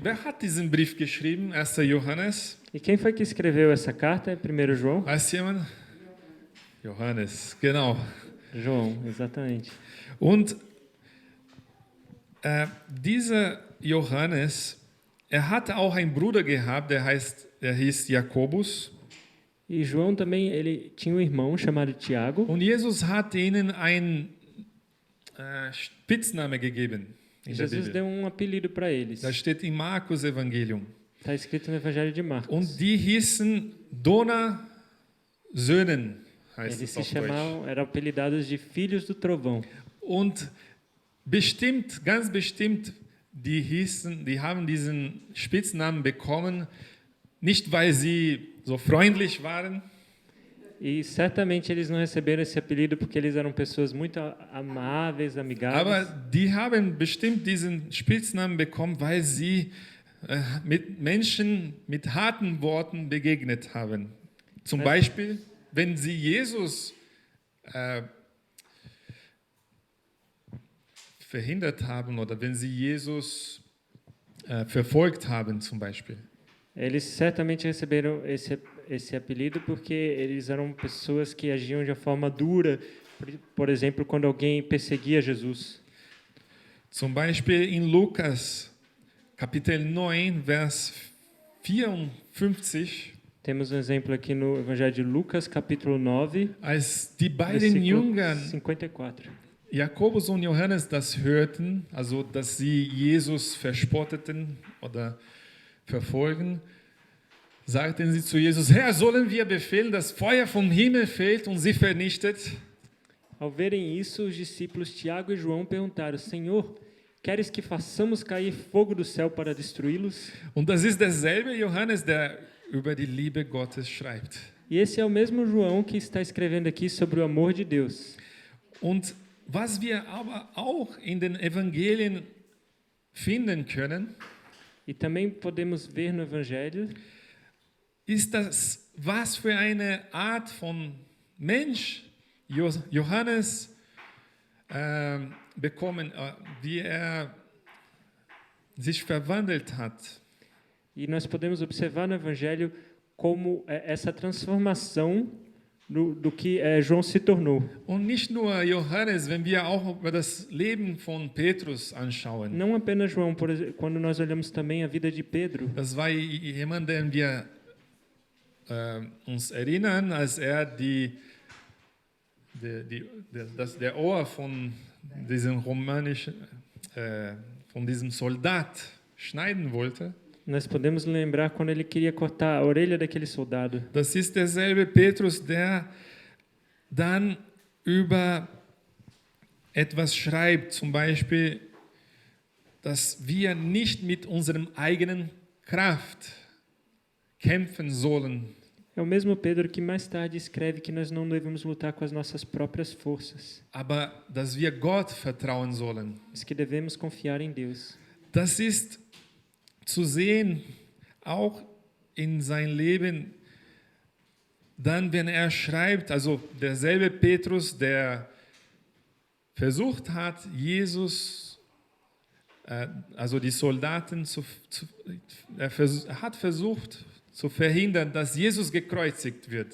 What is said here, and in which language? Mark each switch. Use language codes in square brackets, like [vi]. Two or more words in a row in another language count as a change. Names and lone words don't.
[de] Wer hat diesen Brief geschrieben? 1. Johannes? [pt] E quem foi que escreveu essa carta? 1 João? [de] Weiß jemand? Johannes, genau. [pt] João, exatamente. [de] Und dieser Johannes, er hatte auch einen Bruder gehabt, der hieß Jakobus. [pt] E João também, ele tinha um irmão chamado Tiago. [de] Und Jesus hat ihnen einen Spitzname gegeben in der [pt] Jesus [de] Bibel. [pt] deu um apelido para eles. [de] Das steht im Markus Evangelium. [pt] Está escrito no Evangelho de Marcos. [de] Und die hießen Donnersöhnen, heißt [pt] Eles [de] es [pt] se [de] auf Deutsch. [pt] chamavam, eram apelidados de filhos do trovão. [de] Und bestimmt, ganz bestimmt, die haben diesen Spitznamen bekommen, nicht weil sie so freundlich waren, [pt] E certamente eles não receberam esse apelido porque eles eram pessoas muito amáveis, amigáveis. [de] aber die haben bestimmt diesen Spitznamen bekommen, weil sie mit Menschen mit harten Worten begegnet haben. Zum Beispiel, wenn sie Jesus verhindert haben oder wenn sie Jesus verfolgt haben, zum Beispiel. [pt] Eles certamente receberam esse apelido porque eles eram pessoas que agiam de uma forma dura, por exemplo, quando alguém perseguia Jesus. [de] Zum Beispiel in Lukas Kapitel 9, Vers 54, [pt] Temos um exemplo aqui no Evangelho de Lucas, capítulo 9, [de] als die beiden [pt] versículo [de] Jüngern [pt] 54. [de] Jakobus und Johannes das hörten, also dass sie Jesus verspotteten oder verfolgen, sagten sie zu Jesus: Herr, sollen wir befehlen, dass Feuer vom Himmel fällt und sie vernichtet? [pt] Ao verem isso, os discípulos Tiago e João perguntaram: Senhor, queres que façamos cair fogo do céu para destruí-los? [de] Und das ist derselbe Johannes, der über die Liebe Gottes schreibt. [pt] E esse é o mesmo João que está escrevendo aqui sobre o amor de Deus. [de] Und was wir aber auch in den Evangelien finden können, [pt] E também podemos ver no Evangelho [de] ist das, was für eine Art von Mensch Johannes bekommen, wie er sich verwandelt hat. [pt] e nós podemos observar no Evangelho como essa transformação do que João se tornou. [de] Und nicht nur Johannes, wenn wir auch über das Leben von Petrus anschauen. [pt] Não apenas João, por exemplo, quando nós olhamos também a vida de Pedro. [de] Das war jemand, den wir uns erinnern, als er der Ohr von diesem von diesem Soldat schneiden wollte. [pt] Nós podemos lembrar quando ele queria cortar a orelha daquele soldado. [de] Das ist derselbe Petrus, der dann über etwas schreibt, zum Beispiel, dass wir nicht mit unserem eigenen Kraft kämpfen sollen. [pt] É o mesmo Pedro que mais tarde escreve que nós não devemos lutar com as nossas próprias forças, [de] Aber dass wir Gott vertrauen sollen. [pt] mas que devemos confiar em Deus. [de] Das ist zu sehen, auch in sein Leben, dann, wenn er schreibt, also derselbe Petrus, der versucht hat, Jesus, also die Soldaten, hat versucht zu verhindern, dass Jesus gekreuzigt wird.